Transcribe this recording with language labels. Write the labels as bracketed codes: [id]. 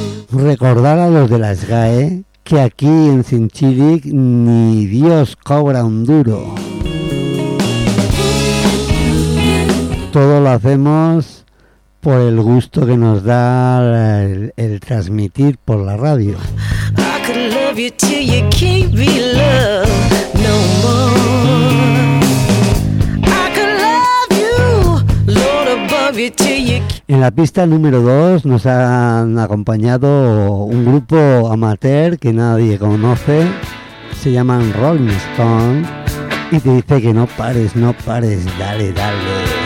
[es] Recordar a los de la SGAE que aquí en Sinchilic ni Dios cobra un duro. Todo lo hacemos por el gusto que nos da el transmitir por la radio. [en] You till you can't be loved no more. I could love you, Lord above you till you can't. [es] En la pista número 2 nos han acompañado un grupo amateur que nadie conoce. Se llaman Rolling Stone y te dice que no pares, no pares, dale, dale.